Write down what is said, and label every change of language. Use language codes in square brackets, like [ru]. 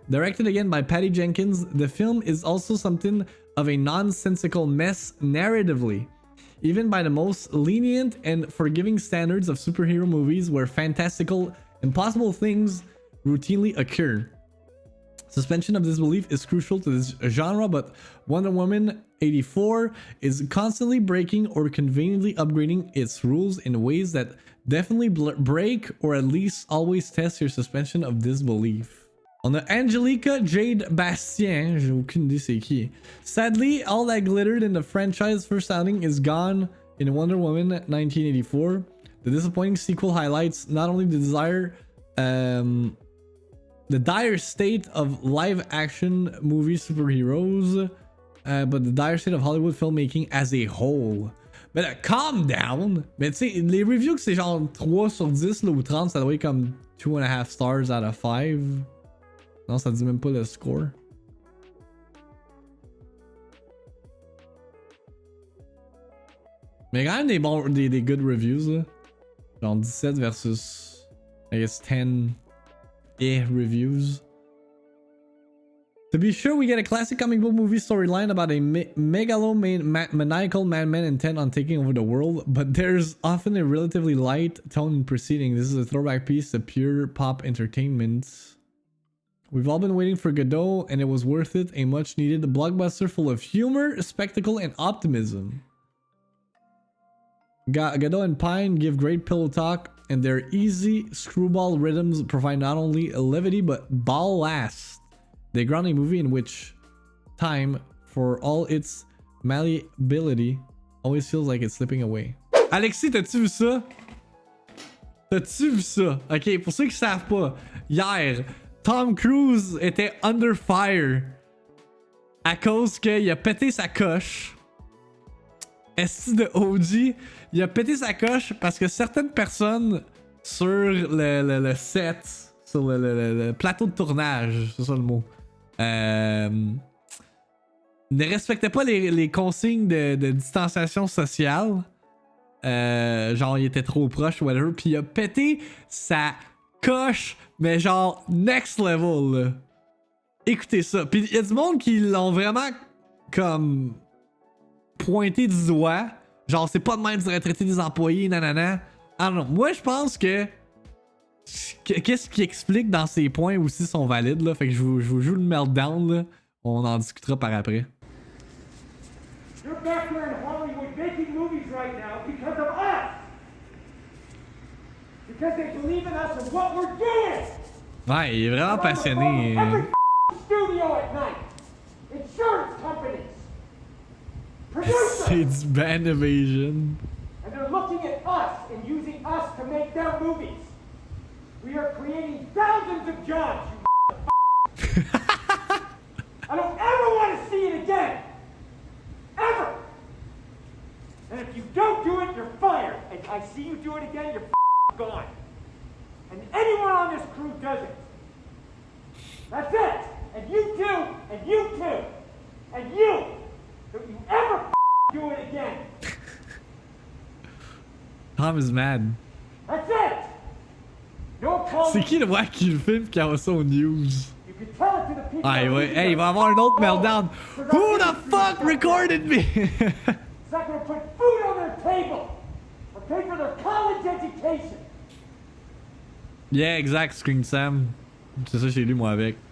[en] Directed again by Patty Jenkins, the film is also something of a nonsensical mess narratively, even by the most lenient and forgiving standards of superhero movies where fantastical, impossible things routinely occur. Suspension of disbelief is crucial to this genre, but Wonder Woman 84 is constantly breaking or conveniently upgrading its rules in ways that definitely break or at least always test your suspension of disbelief. [fr] On a Angelica Jade Bastien, j'ai aucune idée c'est qui. [en] Sadly, all that glittered in the franchise first outing is gone in Wonder Woman 1984. The disappointing sequel highlights not only the dire state of live-action movie superheroes, but the dire state of Hollywood filmmaking as a whole. [fr] Mais là, [en] calm down! [fr] Mais tu sais, les reviews que c'est genre 3 sur 10 là, ou 30, ça doit être comme [en] 2.5 stars out of 5. [fr] Non, ça dit même pas le score. Mais quand même des [en] good reviews [fr] là. [en] Genre 17 versus, I guess, 10 reviews. To be sure, we get a classic comic book movie storyline about a megalomaniacal madman intent on taking over the world, but there's often a relatively light tone in proceeding. This is a throwback piece to pure pop entertainment. We've all been waiting for Godot, and it was worth it. A much needed blockbuster full of humor, spectacle, and optimism. Godot and Pine give great pillow talk, and their easy screwball rhythms provide not only levity but ballast. They ground a movie in which time, for all its malleability, always feels like it's slipping away. [fr] Alexis, t'as-tu vu ça? T'as-tu vu ça? Ok, pour ceux qui savent pas, hier, Tom Cruise était [en] under fire [fr] à cause qu'il a pété sa coche. Esti de OG, il a pété sa coche parce que certaines personnes sur le set, sur le plateau de tournage, c'est ça le mot, ne respectaient pas les consignes de distanciation sociale. Genre, il était trop proche ou whatever, puis il a pété sa coche Mais genre, [en] next level, [fr] là. Écoutez ça. Puis il y a du monde qui l'ont vraiment comme pointé du doigt. Genre, c'est pas de même que tu devrais traiter des employés, nanana. Ah non, moi je pense que qu'est-ce qui explique dans ces points aussi sont valides, là. Fait que je vous joue le meltdown, là. On en discutera par après. [en] You're back here in Hollywood making movies right now because of us. Because they believe in us and what we're doing. [fr] Ouais, il est vraiment passionné. [en] Every studio at night. Insurance companies. Producers. [fr] C'est du ban evasion. [en] And they're looking at us and using us to make their movies. We are creating thousands of jobs, you I don't ever want to see it again. Ever. And if you don't do it, you're fired. And I see you do it again, you're gone. And anyone on this crew does it. That's it. And you too, and you too, and you. Don't you ever do it again. Tom is mad. That's it. No [fr] C'est qui le voir qui le filme qui envoie ça aux news? [en] You can tell it to the people. [fr] Ah ouais, hey, il va avoir un autre meltdown. [en] Who the fuck recorded me? It's not going to put food on their table or pay for their college education. [fr] Yeah, exact, Screen Sam. C'est ça, j'ai lu moi avec.